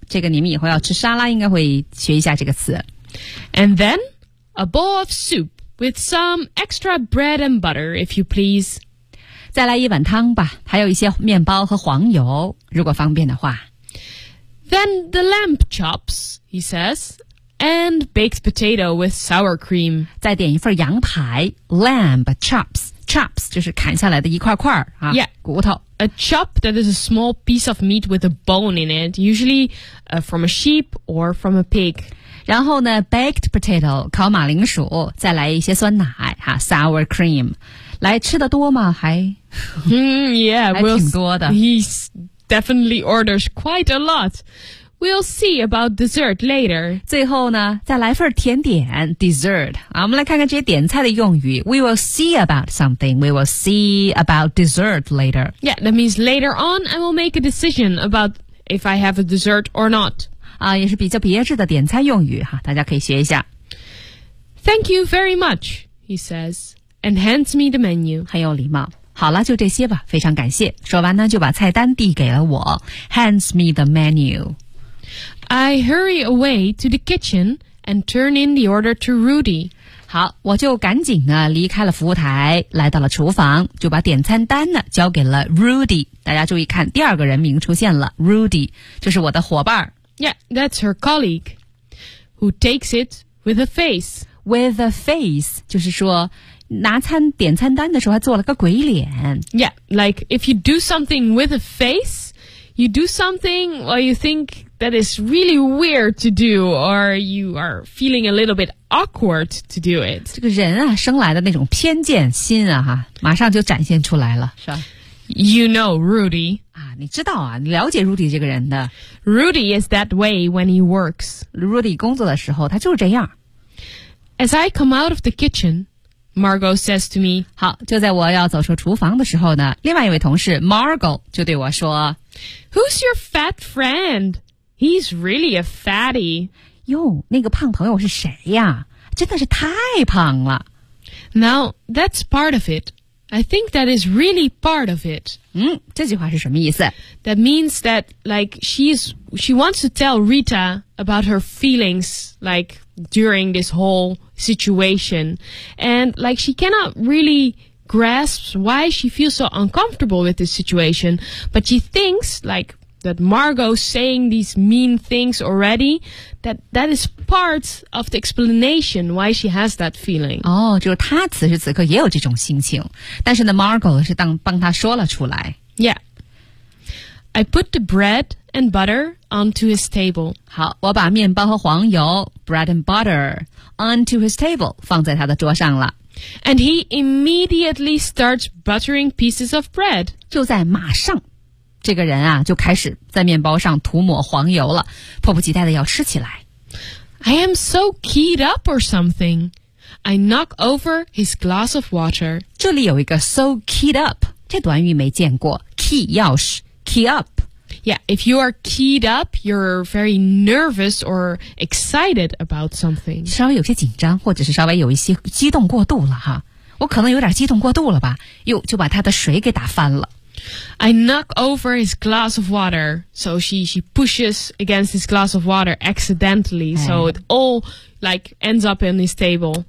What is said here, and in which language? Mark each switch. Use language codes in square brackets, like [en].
[zh] 这个你们以后要吃沙拉应该会学一下这个词。 [en] And then a bowl of soup. With some extra bread and butter, if you please. [zh] 再来一碗汤吧，还有一些面包和黄油，如果方便的话。 [en] Then the lamb chops, he says, and baked potato with sour cream. [zh] 再点一份羊排 , [en] lamb chops. [zh] Chops 就是砍下来的一块块、啊、 [en] yeah, [zh] 骨头。 [en] A chop that is a small piece of meat with a bone in it, usually, from a sheep or from a pig. [zh] 然后呢 [en] baked potato, [zh] 烤马铃薯再来一些酸奶哈 [en] sour cream. [zh] 来吃的多吗还、 [en] yeah, [zh] 还挺多的。 [en] He's definitely orders quite a lot. We'll see about dessert later. [zh] 最后呢再来份甜点 dessert.、啊、我们来看看这些点菜的用语。 [en] We will see about something. We will see about dessert later. Yeah, that means later on I will make a decision about if I have a dessert or not. [zh] 也是比较别致的点餐用语哈，大家可以学一下。 [en] Thank you very much, he says, and hands me the menu. [zh] 很有礼貌。好了，就这些吧，非常感谢。说完呢，就把菜单递给了我 ， [en] hands me the menu. I hurry away to the kitchen and turn in the order to Rudy. [zh] 好，我就赶紧呢离开了服务台，来到了厨房，就把点餐单呢交给了 Rudy。大家注意看，第二个人名出现了 ，Rudy， 就是我的伙伴。 [en] Yeah, that's her colleague, who takes it with a face. With a face, [zh] 就是说拿餐点餐单的时候还做了个鬼脸。 [en] Yeah, like if you do something with a face, you do something or you think that is really weird to do or you are feeling a little bit awkward to do it. [zh] 这个人啊，生来的那种偏见心啊，哈，马上就展现出来了，是吧？ [en] You know Rudy. [zh] 啊，你知道啊，你了解 Rudy 这个人的。 [en] Rudy is that way when he works. [zh] Rudy 工作的时候，他就是这样。 [en] As I come out of the kitchen, Margot says to me. [zh] 好，就在我要走出厨房的时候呢，另外一位同事 Margot 就对我说 [en] ，Who's your fat friend? He's really a fatty. [zh] 哟，那个胖朋友是谁呀？真的是太胖了。 [en] Now that's part of it. I think that is really part of it. [zh] 这句话是什么意思 [en] ?That means that, like, she wants to tell Rita about her feelings, like, during this whole situation. And, like, she cannot really grasp why she feels so uncomfortable with this situation. But she thinks, like, that Margot saying these mean things already, that is part of the explanation why she has that feeling. [zh] 哦，就是她此时此刻也有这种心情，但是呢 ，Margot 是帮她说了出来。 [en] Yeah. I put the bread and butter onto his table. [zh] 好，我把面包和黄油 [en] bread and butter onto his table [zh] 放在他的桌上了。 [en] And he immediately starts buttering pieces of bread. [zh] 就在马上。这个人啊就开始在面包上涂抹黄油了，迫不及待的要吃起来。 [en] I am so keyed up or something. I knock over his glass of water. [zh] 这里有一个 [en] so keyed up, [zh] 这短语没见过 key 钥匙 [en] key up. Yeah, if you are keyed up, you're very nervous or excited about something. [zh] 稍微有些紧张或者是稍微有一些激动过度了哈。我可能有点激动过度了吧。又就把他的水给打翻了。 [en] I knock over his glass of water. So she pushes against his glass of water accidentally.、哎、so it all like ends up in his table.